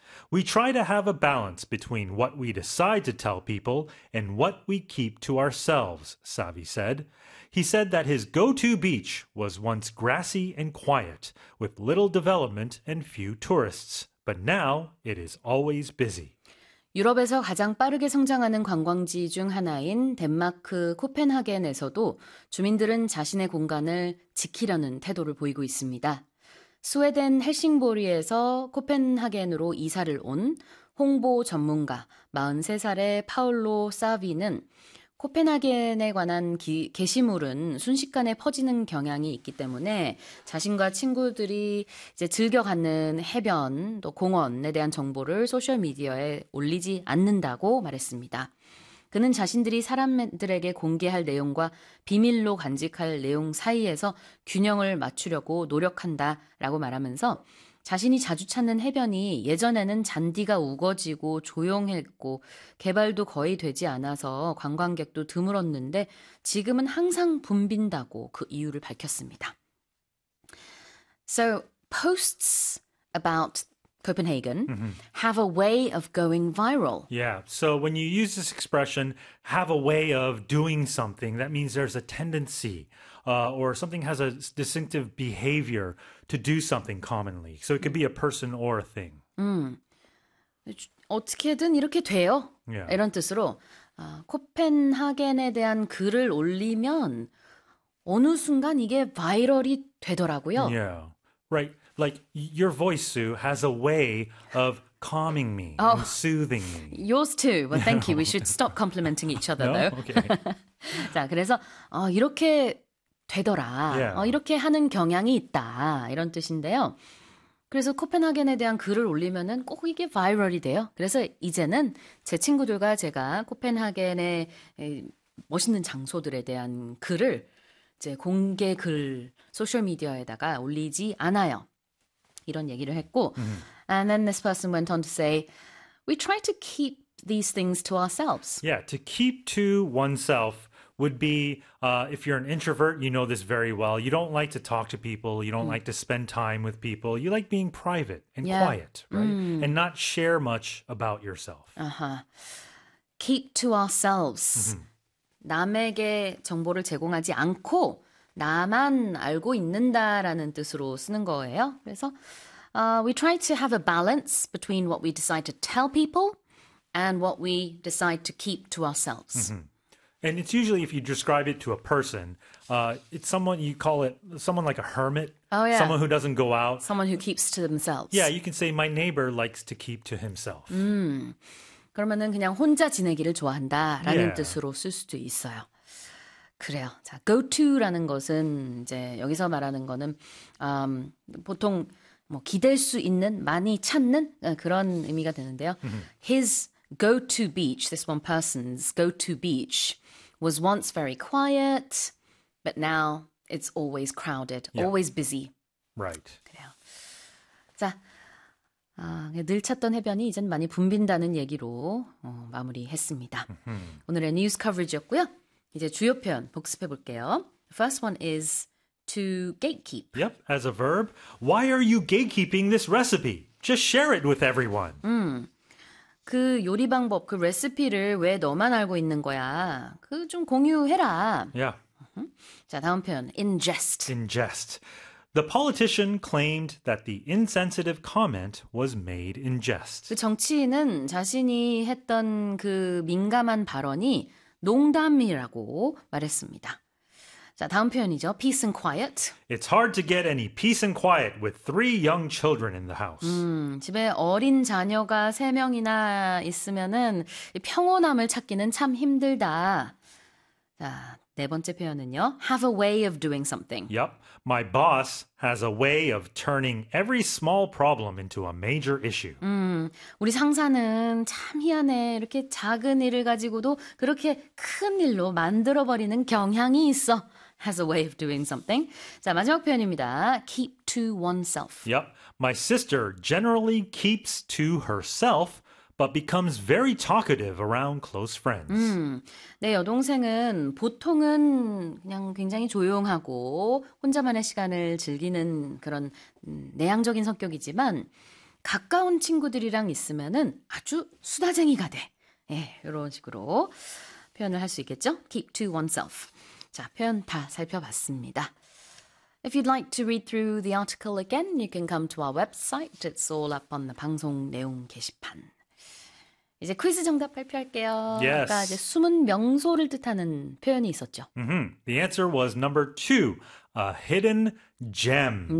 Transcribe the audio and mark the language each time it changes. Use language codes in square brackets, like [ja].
[en] We try to have a balance between what we decide to tell people and what we keep to ourselves, Savi said. He said that his go-to beach was once grassy and quiet, with little development and few tourists. But now it is always busy. [ko] 유럽에서 가장 빠르게 성장하는 관광지 중 하나인 덴마크 코펜하겐에서도 주민들은 자신의 공간을 지키려는 태도를 보이고 있습니다. 스웨덴 헬싱보리에서 코펜하겐으로 이사를 온 홍보 전문가 43살의 파울로 사비는 코펜하겐에 관한 게시물은 순식간에 퍼지는 경향이 있기 때문에 자신과 친구들이 이제 즐겨 가는 해변 또 공원에 대한 정보를 소셜미디어에 올리지 않는다고 말했습니다. 그는 자신들이 사람들에게 공개할 내용과 비밀로 간직할 내용 사이에서 균형을 맞추려고 노력한다라고 말하면서 자신이 자주 찾는 해변이 예전에는 잔디가 우거지고 조용했고 개발도 거의 되지 않아서 관광객도 드물었는데 지금은 항상 붐빈다고 그 이유를 밝혔습니다. [en] So, posts about Copenhagen have a way of going viral. Yeah, so when you use this expression, have a way of doing something, that means there's a tendency. Or something has a distinctive behavior to do something commonly. So it could be a person or a thing. [ko] 어떻게든 이렇게 돼요. [en] Yeah. [ko] 이런 뜻으로 코펜하겐에 대한 글을 올리면 어느 순간 이게 바이럴이 되더라고요. [en] Yeah, right. Like your voice, Sue, has a way of calming me oh, and soothing me. Yours too. Well, thank you. We should stop complimenting each other, no? though. Okay. [ko] 자, 그래서 이렇게 되더라. [en] Yeah. [ko] 이렇게 하는 경향이 있다. 이런 뜻인데요. 그래서 코펜하겐에 대한 글을 올리면은 꼭 이게 바이럴이 돼요. 그래서 이제는 제 친구들과 제가 코펜하겐의 멋있는 장소들에 대한 글을 이제 공개 글 소셜 미디어에다가 올리지 않아요. 이런 얘기를 했고 [en] And then this person went on to say we try to keep these things to ourselves. Yeah, to keep to oneself. Would be, if you're an introvert, you know this very well. You don't like to talk to people. You don't like to spend time with people. You like being private and quiet, right? And not share much about yourself. Keep to ourselves. [ko] 남에게 정보를 제공하지 않고 나만 알고 있는다라는 뜻으로 쓰는 거예요. 그래서 [en] we try to have a balance between what we decide to tell people and what we decide to keep to ourselves. And it's usually if you describe it to a person, it's someone you call it someone like a hermit, oh, yeah. someone who doesn't go out, someone who keeps to themselves. Yeah, you can say my neighbor likes to keep to himself. [ko] 그러면은 그냥 혼자 지내기를 좋아한다라는 뜻으로 쓸 수도 있어요. 그래요. 자, go to라는 것은 이제 여기서 말하는 거는 보통 뭐 기댈 수 있는 많이 찾는 그런 의미가 되는데요. [en] His go-to beach, this one person's go-to beach, was once very quiet, but now it's always crowded, yeah. always busy. Right. [ko] 그래요. 자, 늘 찾던 해변이 이젠 많이 붐빈다는 얘기로 마무리했습니다. 오늘의 뉴스 커버리지였고요. 이제 주요 표현 복습해 볼게요. [en] First one is to gatekeep. Yep, as a verb. Why are you gatekeeping this recipe? Just share it with everyone. [ko] 그 요리 방법, 그 레시피를 왜 너만 알고 있는 거야? 그 좀 공유해라. [en] Yeah. [ko] 자, 다음 표현, ingest. [en] Ingest. The politician claimed that the insensitive comment was made in jest. [ko] 그 정치인은 자신이 했던 그 민감한 발언이 농담이라고 말했습니다. 자, 다음 표현이죠. [en] Peace and quiet. It's hard to get any peace and quiet with three young children in the house. [ko] 집에 어린 자녀가 세 명이나 있으면은 평온함을 찾기는 참 힘들다. 자, 네 번째 표현은요. [en] Have a way of doing something. Yep. My boss has a way of turning every small problem into a major issue. [ko] 우리 상사는 참 희한해. 이렇게 작은 일을 가지고도 그렇게 큰 일로 만들어버리는 경향이 있어. [en] Has a way of doing something. [ko] 자, 마지막 표현입니다. [en] Keep to oneself. Yep. My sister generally keeps to herself, but becomes very talkative around close friends. [ko] 내 여동생은 보통은 그냥 굉장히 조용하고 혼자만의 시간을 즐기는 그런 내향적인 성격이지만 가까운 친구들이랑 있으면은 아주 수다쟁이가 돼. 예, 이런 식으로 표현을 할 수 있겠죠? [en] Keep to oneself. [ko] 자, 표현 다 살펴봤습니다. [en] If you'd like to read through the article again, you can come to our website. It's all up on the [ko] 방송 내용 게시판. 이제 퀴즈 정답 발표할게요. [en] Yes. [ko] 아까 이제 숨은 명소를 뜻하는 표현이 있었죠. Mm-hmm. [en] The answer was number two, a hidden gem.